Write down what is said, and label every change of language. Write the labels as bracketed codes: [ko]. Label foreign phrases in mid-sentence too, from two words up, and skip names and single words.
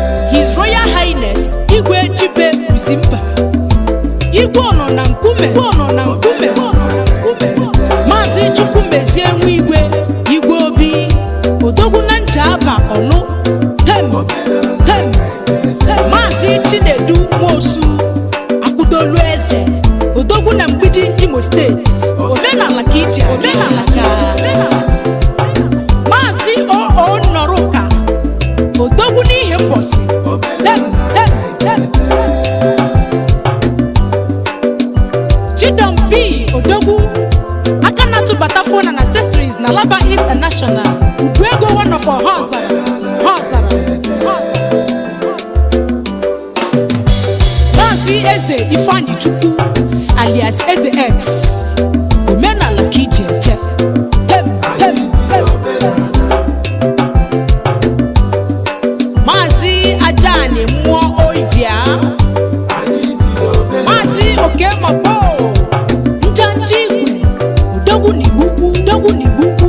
[ig] His Royal Highness Igwe Chibe Uzimba. Igwe ọ nọ na nkume, Igwe ọ nọ na nkume, Maazị Chukwumezi Enwe Igwe, Igwe Obi, Odogwu na Ncha Aba Ọlụ, Tem, Tem, Tem. Maazị Chinedu Nwosu. Akwụdolu eze, odogwu na mgbidi Imo Steeti. Omenala ka ije, omenala ka. Maazị O O Nnoruka, odogwu n'ihi mbosi. Dem, dem, dem. Chidom P, odogwu, aka na-atụbata [en] phone and accessories [ig] na Laba International. Udu ego [en] one of our hustle. Hustle. [ig] Maazị Eze Ifeanyi Chukwu, alias Eze X, omenala ka ije eje. Tem, tem, tem. Maazị Ajani Mmụọ Oivia, Maazị Oke Mapo, Njanji Igwe, Odogwu n'Igbukwu, Odogwu n'Igbukwu.